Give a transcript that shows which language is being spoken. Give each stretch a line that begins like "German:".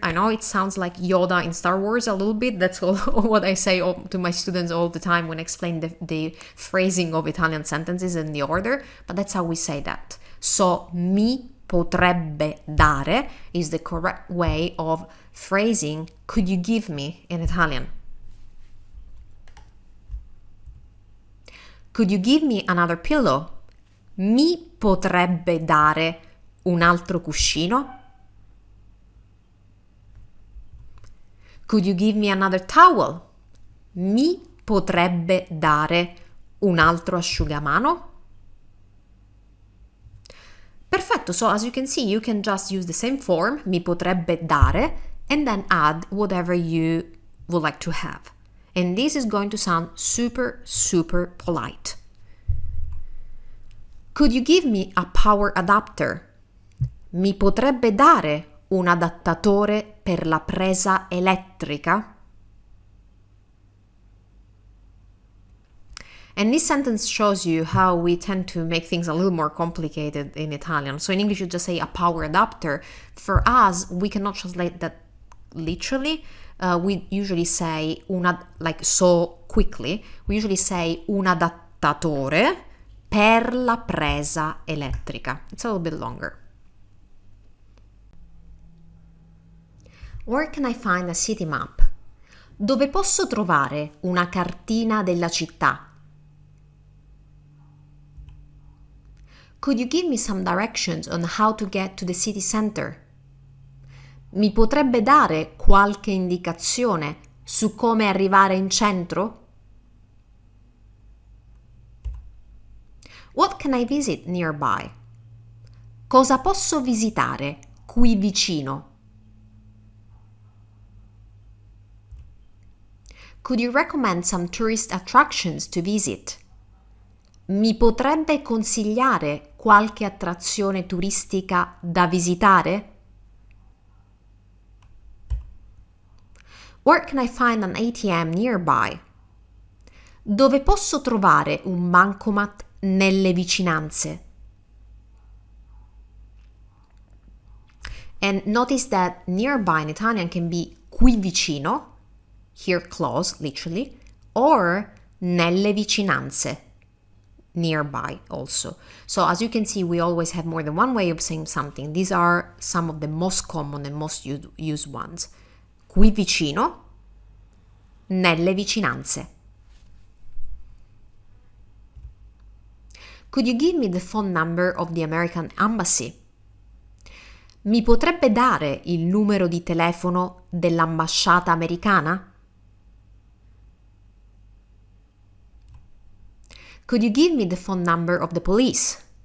English: I know it sounds like Yoda in Star Wars a little bit. That's all what I say to my students all the time when I explain the phrasing of Italian sentences and the order, but that's how we say that. So,
Italian: mi potrebbe dare
English: is the correct way of phrasing could you give me in Italian. Could you give me another pillow?
Italian: Mi potrebbe dare un altro cuscino?
English: Could you give me another towel?
Italian: Mi potrebbe dare un altro asciugamano? Perfetto,
English: so as you can see, you can just use the same form,
Italian: mi potrebbe dare,
English: and then add whatever you would like to have. And this is going to sound super, super polite. Could you give me a power adapter?
Italian: Mi potrebbe dare un adattatore per la presa elettrica?
English: And this sentence shows you how we tend to make things a little more complicated in Italian. So in English you just say a power adapter. For us, we cannot translate that literally. We usually say like so quickly. We usually say
Italian: un adattatore per la presa elettrica.
English: It's a little bit longer. Where can I find a city map?
Italian: Dove posso trovare una cartina della città?
English: Could you give me some directions on how to get to the city center?
Italian: Mi potrebbe dare qualche indicazione su come arrivare in centro?
English: What can I visit nearby?
Italian: Cosa posso visitare qui vicino?
English: Could you recommend some tourist attractions to visit?
Italian: Mi potrebbe consigliare qualche attrazione turistica da visitare?
English: Where can I find an ATM nearby?
Italian: Dove posso trovare un bancomat nelle vicinanze?
English: And notice that nearby in Italian can be
Italian: qui vicino,
English: here close, literally, or
Italian: nelle vicinanze,
English: nearby also. So as you can see, we always have more than one way of saying something. These are some of the most common and most used ones.
Italian: Qui vicino, nelle vicinanze.
English: Could you give me the phone number of the American Embassy?
Italian: Mi potrebbe dare il numero di telefono dell'ambasciata americana?
English: Could you give me the phone number of the police?